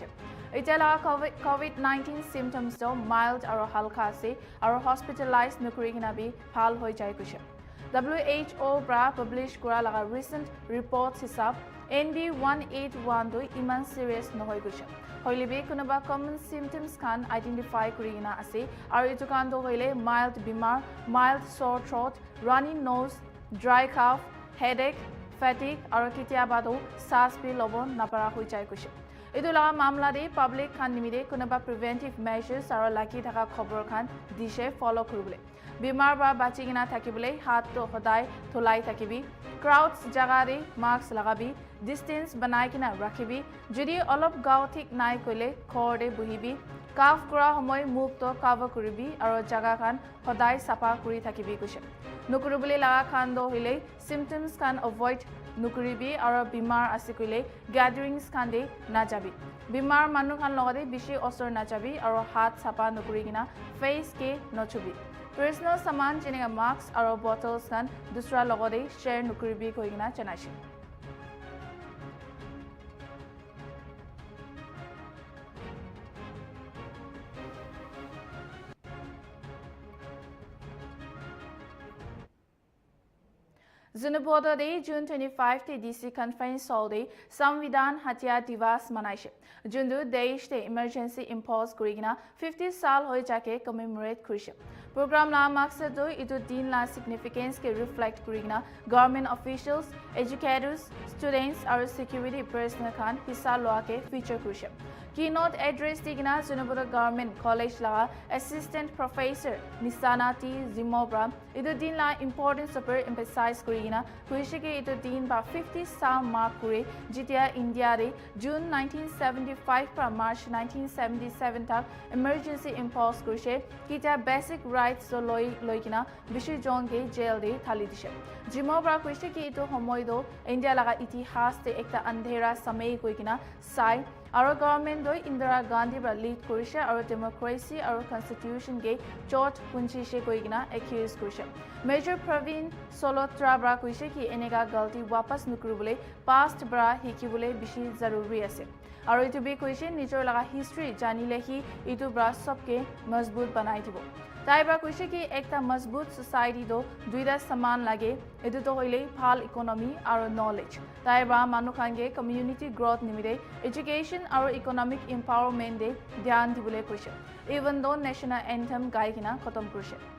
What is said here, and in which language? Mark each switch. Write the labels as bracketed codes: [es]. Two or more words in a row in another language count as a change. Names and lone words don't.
[nag] Itela COVID-19 symptoms do mild or halka se or hospitalized nukurigina bi phal hoi jai kushe. WHO bra publish kura laga [en] recent reports [nag] hisab NB1812 iman serious nohoi gusha. Hoilibe kunuba [en] common symptoms can identify [nag] kurigina ase aru itu kan do hoile mild bimar, [en] mild sore throat, runny nose, dry cough, headache, fatigue [nag] aru kitiaba do sas pi lobon napara hoi jai kusha. Itu laga mamla de public kan nimide kunuba [en] preventive measures [nag] aru laki thaka khobor khan dishe follow kurubule. Bimar ba bachigina thakibule hat to hodai tholai thakibi crowds jagare mask lagabi distance banai kina rakhibi jodi olop gao thik nai koile khorde buhibi cough kura homoy [en] move to cover [nag] kuribi aro jaga khan hodai sapa kuri thakibi kushe nukurubule laga khan do hile [en] symptoms can avoid [nag] nukuribi aro bimar asikule gatherings khan de na jabi bimar manu khan logade bishi osor na jabi aro hat sapa nukurigina face ke nochubi Personal saman jinega masks aro bottles kan dusra logode share nukuribi koigina chanaishi. Zunubodo Day, June 25 te DC Conference Hall Day, Samvidhan Hatya Divas manaishe. Jundu Desh te [en] emergency impose [nag] kurigina 50 saal hoi jake commemorate kurishe. Program la maksad do itu din la significance ke reflect kurigina [en] government officials, educators, students or security personnel [nag] kan hissa loa ke feature kurishe. [en] Keynote address [nag] digina Zunubodo Government College la [en] Assistant Professor [nag] Nisana T. Zimobra itu din la [en] importance super emphasize [nag] kurigina kurishe ke itu din ba 50 saal mark kuri jitia India de June 1975 pra March 1977 tak [en] emergency impulse [nag] kurishe kita [en] basic rights [nag] so loikina bishi jon ke jail de thali dishe Zimobra kurishe ke itu homoy do India laga itihas te ekta andhera samay koikina sai [en] Our government [nag] do Indira Gandhi bra lead kurishe [en] our democracy our constitution [nag] ge chot punchishe koigina accuse kurishe Major Praveen Solotra bra kurishe ki enega galti wapas nukurubule past bra hikibule bishi zaruri ase aru itu bi kurishe nijor laga history janile hi itu bra sabke mazboot banai dibo Tai bra kurishe ki ekta mazboot society do duida saman lage itu to hoile phal economy aru knowledge Tai bra manu khange community growth nimide [en] education our economic empowerment [nag] de dhyan dibule kurishe [en] even though national anthem [nag] gaikina khatam kurishe